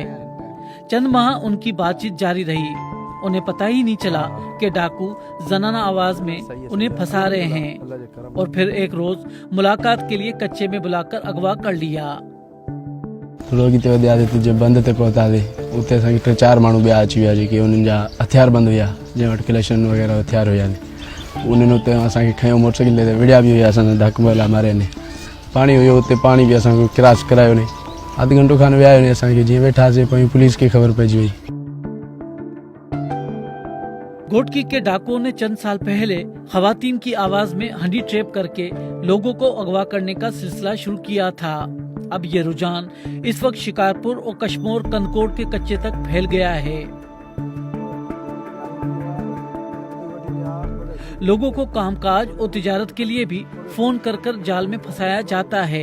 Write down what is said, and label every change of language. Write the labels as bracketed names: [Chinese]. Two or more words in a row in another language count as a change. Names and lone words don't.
[Urdu] چند ماہ ان کی بات چیت جاری رہی۔ انہیں پتا ہی نہیں چلا کہ ڈاکو زنانہ آواز میں انہیں پھنسا رہے ہیں اور پھر ایک روز ملاقات کے لیے کچے میں بلا کر اغوا کر لیا. [Sindhi] लोग जब बंद ते पहुंचा दे उते असांखे 4 माण्हू ॿिया अची विया जेके उन्हनि जा हथियार बंद हुआ, जंहिं वटि कलेक्शन वग़ैरह हथियार हुआ। उन्हनि उते असांखे खयो मोटरसाइकिल ते विड़िया बि हुआ असां डाकू वाला मारे ने। पानी हुयो उते, पानी भी असांखे क्रॉस करायो ने। अधु घंटो खनि विया ने असांखे, जीअं वेठासीं पोइ पुलिस खे ख़बर पइजी वई। [Urdu] گھوٹکی کے ڈاکوؤں نے چند سال پہلے خواتین کی آواز میں [English] honey trap [Urdu] کر کے لوگوں کو اغوا کرنے کا سلسلہ شروع کیا تھا. اب یہ رجحان اس وقت شکارپور اور کشمور کندکوٹ کے کچے تک پھیل گیا ہے. لوگوں کو کام کاج اور تجارت کے لیے بھی فون کر جال میں پھنسایا جاتا ہے.